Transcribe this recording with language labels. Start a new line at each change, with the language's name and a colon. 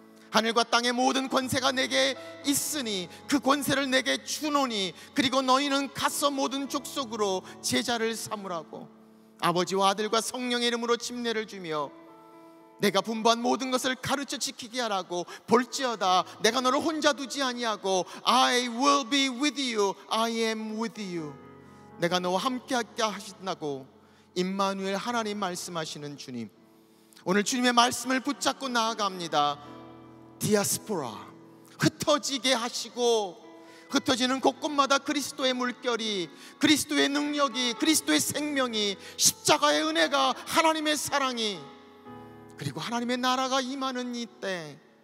Korean: 하늘과 땅의 모든 권세가 내게 있으니 그 권세를 내게 주노니 그리고 너희는 가서 모든 족속으로 제자를 삼으라고 아버지와 아들과 성령의 이름으로 침례를 주며 내가 분부한 모든 것을 가르쳐 지키게 하라고. 볼지어다 내가 너를 혼자 두지 아니하고
English: I will be with you, I am with you.
Korean: 내가 너와 함께 하신다고 임마누엘 하나님 말씀하시는 주님, 오늘 주님의 말씀을 붙잡고 나아갑니다. 디아스포라, 흩어지게 하시고 흩어지는 곳곳마다 그리스도의 물결이, 그리스도의 능력이, 그리스도의 생명이, 십자가의 은혜가, 하나님의 사랑이, 그리고 하나님의 나라가 임하는 이때